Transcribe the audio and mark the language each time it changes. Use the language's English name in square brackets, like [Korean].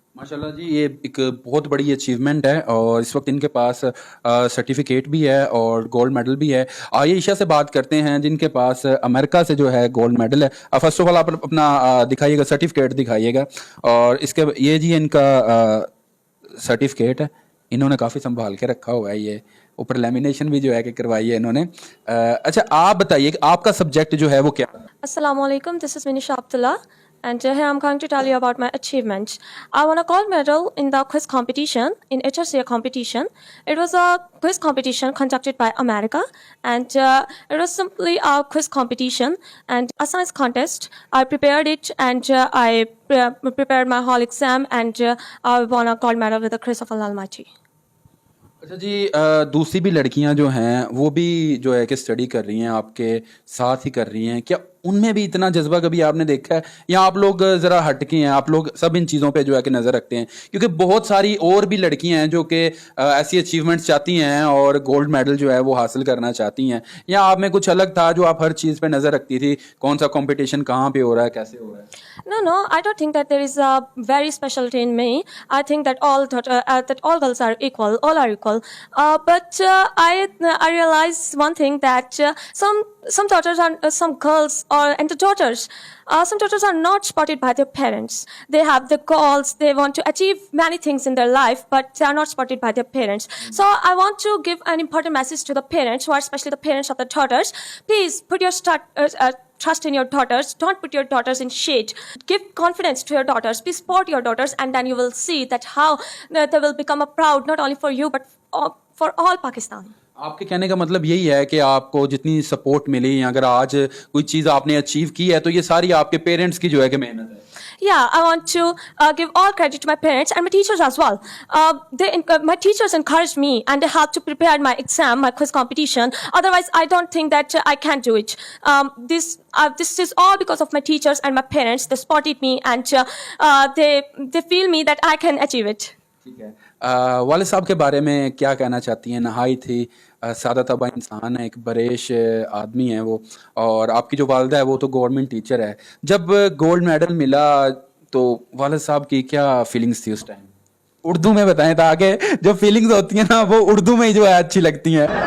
[Urdu] ماشاءاللہ جی، یہ ایک بہت بڑی اچیومنٹ ہے، اور اس وقت ان کے پاس سرٹیفکیٹ بھی ہے اور گولڈ میڈل بھی ہے۔ آئیے عائشہ سے بات کرتے ہیں جن کے پاس امریکہ سے جو ہے گولڈ میڈل ہے۔ فرسٹ آف آل آپ اپنا دکھائیے گا، سرٹیفکیٹ دکھائیے گا، اور اس کے یہ جی ان کا سرٹیفکیٹ ہے، انہوں نے کافی سنبھال کے رکھا ہوا ہے، یہ اوپر لیمینیشن بھی جو ہے کہ کروائی ہے انہوں نے۔ اچھا، آپ بتائیے کہ آپ کا سبجیکٹ جو ہے وہ کیا؟ [English] Assalamu alaikum, this is Minisha Abdullah, and here I'm going to tell you about my achievements. I won a gold medal in the quiz competition, in HRCA competition. It was a quiz competition conducted by America, and it was simply a quiz competition and a science contest. I prepared it, and I prepared my whole exam, and I won a gold medal with the grace of Allah Almighty. [Urdu] اچھا جی، دوسری بھی لڑکیاں جو ہیں وہ بھی جو ہے کہ اسٹڈی کر رہی ہیں، آپ کے ساتھ ہی کر رہی ہیں، کیا ان میں بھی اتنا جذبہ کبھی آپ نے دیکھا ہے، یا آپ لوگ ذرا ہٹ کے ہیں، آپ لوگ سب ان چیزوں پہ جو ہے کہ نظر رکھتے ہیں؟ کیونکہ بہت ساری اور بھی لڑکیاں ہیں جو کہ ایسی اچیومنٹس چاہتی ہیں اور گولڈ میڈل جو ہے وہ حاصل کرنا چاہتی ہیں، یا آپ میں کچھ الگ تھا جو آپ ہر چیز پہ نظر رکھتی تھی، کون سا کمپٹیشن کہاں پہ ہو رہا ہے، کیسے ہو رہا ہے؟ [English] No, I don't think that there is a very specialty in me. I think that all girls are equal, all are equal. But I realize one thing, that some daughters are some girls and the daughters. Some daughters are not supported by their parents. They have the goals. They want to achieve many things in their life, but they are not supported by their parents. So I want to give an important message to the parents, who are especially the parents of the daughters. Please put your trust in your daughters. Don't put your daughters in shade. Give confidence to your daughters. Please support your daughters, and then you will see that how they will become a proud, not only for you, but for all Pakistan. [Urdu] آپ کے کہنے کا مطلب یہی ہے کہ آپ کو جتنی سپورٹ ملی، اگر آج کوئی چیز آپ نے اچیو کی ہے تو یہ ساری آپ کے پیرنٹس کی جو ہے کہ محنت ہے. [English] Yeah, I want to give all credit to my parents and my teachers as well. My teachers encouraged me, and they helped to prepare my exam, my quiz competition. Otherwise, I don't think that I can do it. This is all because of my teachers and my parents. They supported me, and they feel me that I can achieve it. [Urdu] ٹھیک ہے. والد صاحب کے بارے میں کیا کہنا چاہتی ہیں؟ نہایت تھی سادہ طبع انسان ہے، ایک بریش آدمی ہے وہ، اور آپ کی جو والدہ ہے وہ تو گورنمنٹ ٹیچر ہے. جب گولڈ میڈل ملا تو والد صاحب کی کیا فیلنگس تھی اس ٹائم؟ اردو میں بتائیں تاکہ جو فیلنگز ہوتی ہیں نا وہ اردو میں ہی جو ہے اچھی لگتی ہیں.